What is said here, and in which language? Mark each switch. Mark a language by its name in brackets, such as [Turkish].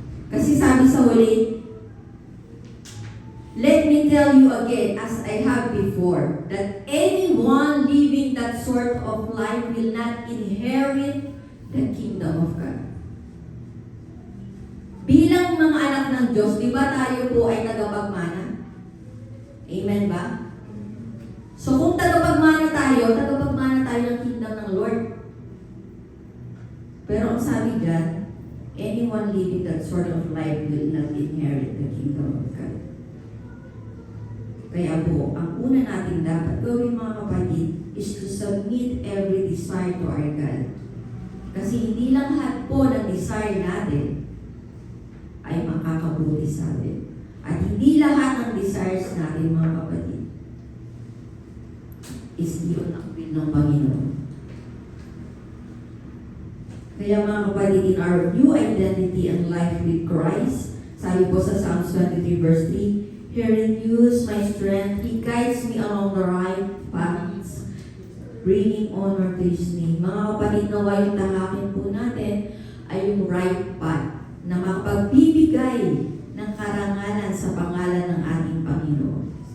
[Filipino] Kasi sabi sa huli, [English] let me tell you again, as I have before, that anyone living that sort of life will not inherit the kingdom of God. [Filipino] Bilang mga anak ng Diyos, di ba tayo po ay tagapagmana? Amen ba? So kung tagapagmana tayo ng kingdom ng Lord. Pero ang sabi dyan, [English] anyone living that sort of life will not inherit the kingdom of God. [Filipino] Kaya po, ang una natin dapat gawin, mga kapatid, [English] is to submit every desire to our God. [Filipino] Kasi hindi lang lahat po ng desire natin ay makakabuti sa atin. At hindi lahat ng desires natin, mga kapatid, is yun ang will ng Panginoon. Kaya mga kapatid, [English] in our new identity and life with Christ, [Filipino] sabi po sa Psalms 23 verse 3, [English] He renews my strength, He guides me along the right paths, bringing honor to His name. [Filipino] Mga kapatid, nawa yung tahakin po natin ay yung right path na makapagbibigay ng karangalan sa pangalan ng ating Panginoon.